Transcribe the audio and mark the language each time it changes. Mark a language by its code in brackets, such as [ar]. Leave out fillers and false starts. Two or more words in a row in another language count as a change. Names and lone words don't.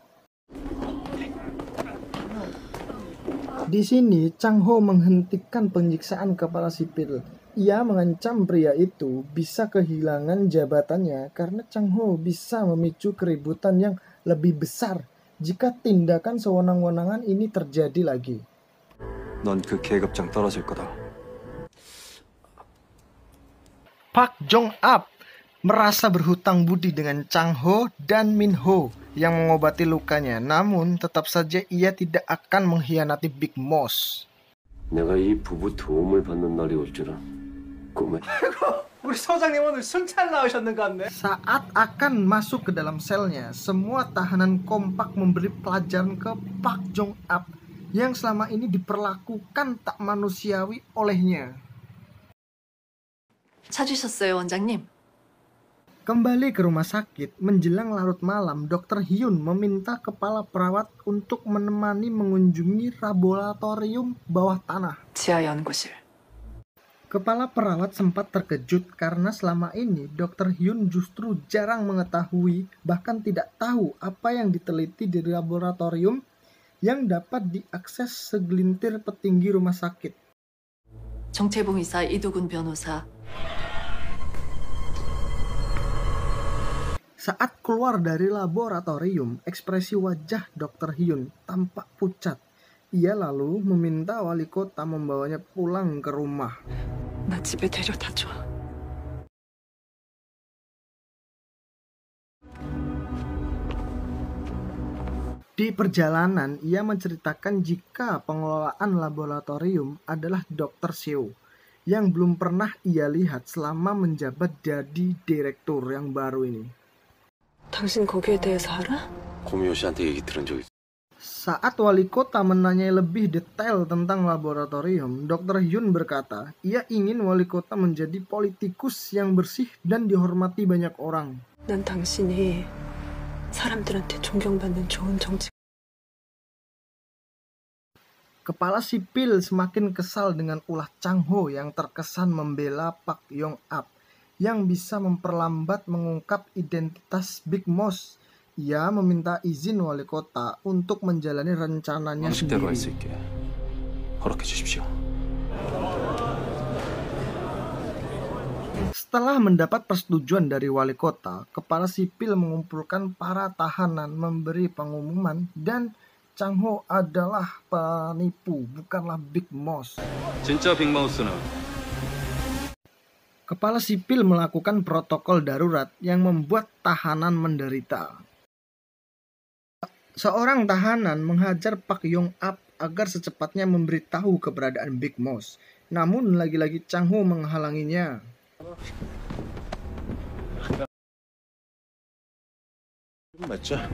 [id] Di sini Chang Ho menghentikan penyiksaan kepala sipil. Ia mengancam pria itu bisa kehilangan jabatannya karena Chang Ho bisa memicu keributan yang lebih besar jika tindakan sewenang-wenangan ini terjadi lagi. [ko] 넌 그 계급장 떨어질 거다. [id] Pak Jong-up merasa berhutang budi dengan Chang Ho dan Min Ho yang mengobati lukanya, namun tetap saja ia tidak akan mengkhianati Big Moss. [ko] 내가 이 부부 도움을 받는 날이 올 줄은 꿈에. 우리 서장님 오늘 순찰 나오셨는 것 같네. [id] Saat akan masuk ke dalam selnya, semua tahanan kompak memberi pelajaran ke Pak Jong-up yang selama ini diperlakukan tak manusiawi olehnya. [ko] 찾으셨어요, 원장님? [id] Kembali ke rumah sakit, menjelang larut malam, Dr. Hyun meminta kepala perawat untuk menemani mengunjungi laboratorium bawah tanah. [ko] 지하 연구실. [id] Kepala perawat sempat terkejut karena selama ini Dr. Hyun justru jarang mengetahui, bahkan tidak tahu apa yang diteliti di laboratorium yang dapat diakses segelintir petinggi rumah sakit. [ko] 정채봉 이사 이두근 변호사. [id] Saat keluar dari laboratorium, ekspresi wajah Dr. Hyun tampak pucat. Ia lalu meminta wali kota membawanya pulang ke rumah. [ko] 나 집에 데려다줘. [id] Di perjalanan, ia menceritakan jika pengelolaan laboratorium adalah Dr. Seo yang belum pernah ia lihat selama menjabat jadi direktur yang baru ini. [ko] 당신 거기에 대해서 알아? 고미호 씨한테 얘기 들은 적 있어. [id] Saat wali kota menanyai lebih detail tentang laboratorium, Dr. Hyun berkata, ia ingin wali kota menjadi politikus yang bersih dan dihormati banyak orang. [ko] 난 당신이 사람들한테 존경받는 좋은 정치. [id] Kepala sipil semakin kesal dengan ulah Chang Ho yang terkesan membela Pak Yong-up yang bisa memperlambat mengungkap identitas Big Moss. Ia meminta izin wali kota untuk menjalani rencananya [ko] 방식대로 할 [id] sendiri. [ko] 수 있게 허락해 주십시오. [id] Setelah mendapat persetujuan dari wali kota, kepala sipil mengumpulkan para tahanan, memberi pengumuman, dan Chang Ho adalah penipu, bukanlah Big Moss. [ko] 진짜 빅마우스는 [id] Kepala sipil melakukan protokol darurat yang membuat tahanan menderita. Seorang tahanan menghajar Pak Yong-ap agar secepatnya memberitahu keberadaan Big Mouse. Namun lagi-lagi Chang Ho menghalanginya. [ko] 맞죠?